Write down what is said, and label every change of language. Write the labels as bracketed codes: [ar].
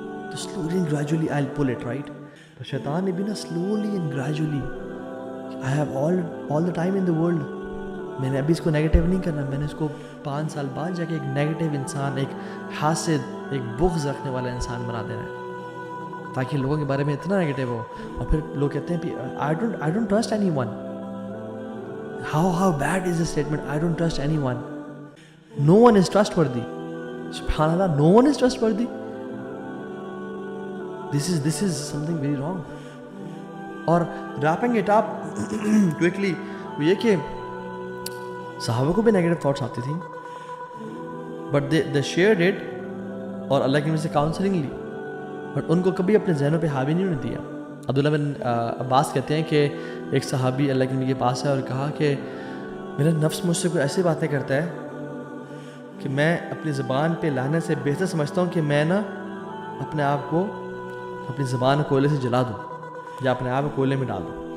[ur] تو [en] Slowly and gradually I will pull it, right. [ur] تو شیطان نے بھی نا [en] slowly and gradually, I have all the time in the world, [ur] میں نے ابھی اس کو نیگیٹیو نہیں کرنا, میں نے اس کو 5 سال بعد جا کے ایک نیگیٹیو انسان, ایک حاسد, ایک بغض رکھنے والا انسان بنا دینا ہے, تاکہ لوگوں کے بارے میں اتنا نیگیٹیو ہو. اور پھر لوگ کہتے ہیں [en] I don't trust anyone. How bad is this statement? I don't trust anyone. No one is trustworthy. Subhanallah, no one is trustworthy. This is something very wrong. [ur] اور [en] wrapping it up quickly, [ur] وہ یہ کہ صحابہ کو بھی negative thoughts آتی تھیں, but [en] they shared it, [ur] اور اللہ کی وجہ سے کاؤنسلنگ لی, بٹ ان کو کبھی اپنے ذہنوں پہ حاوی نہیں ہونے دیا. عبداللہ بن عباس کہتے ہیں کہ ایک صحابی اللہ کے نبی کے پاس ہے اور کہا کہ میرا نفس مجھ سے کوئی ایسی باتیں کرتا ہے کہ میں اپنی زبان پہ لانے سے بہتر سمجھتا ہوں کہ میں نا اپنے آپ کو اپنی زبان کوئلے سے جلا دوں یا اپنے آپ کو کوئلے میں ڈال دوں.